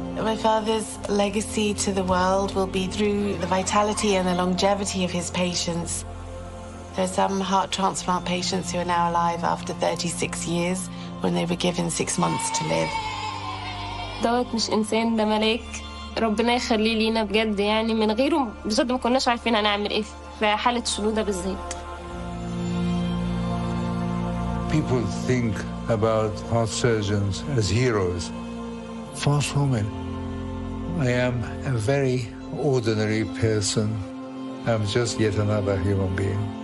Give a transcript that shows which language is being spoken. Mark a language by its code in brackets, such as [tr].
[en] My father's legacy to the world will be through the vitality and the longevity of his patients. There are some heart transplant patients who are now alive after 36 years when they were given 6 months to live. [ar] دوت مش إنسان، ده ملاك، ربنا يخليه لينا بجد، يعني من غيره بجد ما كناش عارفين هنعمل إيه في حالة شنودة بالذات. [en] People think about heart surgeons as heroes. Far from it. I am a very ordinary person. I'm just yet another human being.